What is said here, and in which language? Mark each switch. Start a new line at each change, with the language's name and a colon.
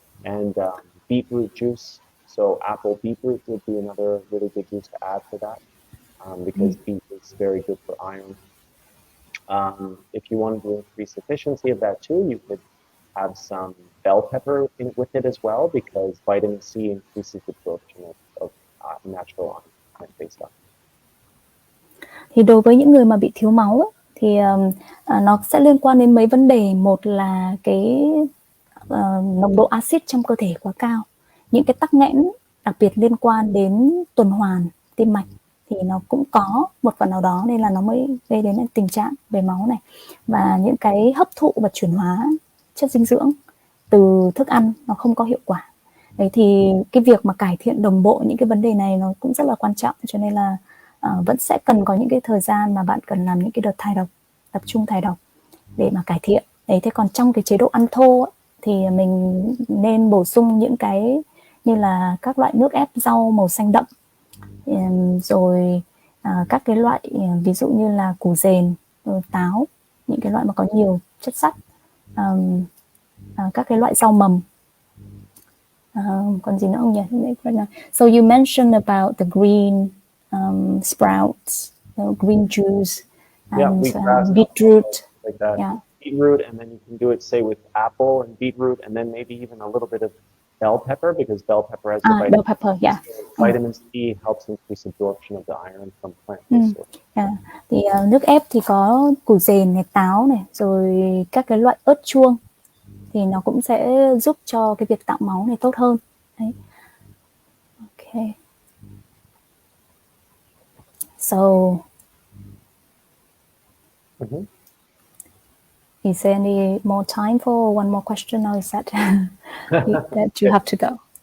English: And beetroot juice. So apple beetroot would be another really good juice to add for that, because beet is very good for iron. If you wanted to increase efficiency of that too, you could have some bell pepper with it as well, because vitamin C increases the absorption of natural iron plant-based iron.
Vietnamese: Thì đối với những người mà bị thiếu máu ấy, thì nó sẽ liên quan đến mấy vấn đề. Một là cái nồng độ axit trong cơ thể quá cao, những cái tắc nghẽn đặc biệt liên quan đến tuần hoàn tim mạch thì nó cũng có một phần nào đó, nên là nó mới gây đến tình trạng về máu này. Và những cái hấp thụ và chuyển hóa chất dinh dưỡng từ thức ăn nó không có hiệu quả. Đấy, thì cái việc mà cải thiện đồng bộ những cái vấn đề này nó cũng rất là quan trọng, cho nên là vẫn sẽ cần có những cái thời gian mà bạn cần làm những cái đợt thải độc, tập trung thải độc để mà cải thiện. Đấy, thế còn trong cái chế độ ăn thô ấy, thì mình nên bổ sung những cái như là các loại nước ép rau màu xanh đậm, rồi các cái loại ví dụ như là củ dền, rồi táo, những cái loại mà có nhiều chất sắt, các cái loại rau mầm. Còn gì nữa không nhỉ?
English: So you mentioned about the green sprouts, green juice, and beetroot. Like that. Yeah. Beetroot, and then you can do it, say, with apple and beetroot, and then maybe even a little bit of bell pepper, because bell pepper has the vitamin. Bell pepper, yeah. Vitamin C helps increase absorption of the iron from plants.
Vietnamese: Thì nước ép thì có củ dền này, táo này, rồi các cái loại ớt chuông thì nó cũng sẽ giúp cho cái việc tạo máu này tốt hơn. Đấy. Okay.
English: So, is there any more time for one more question, or is that that you have to go?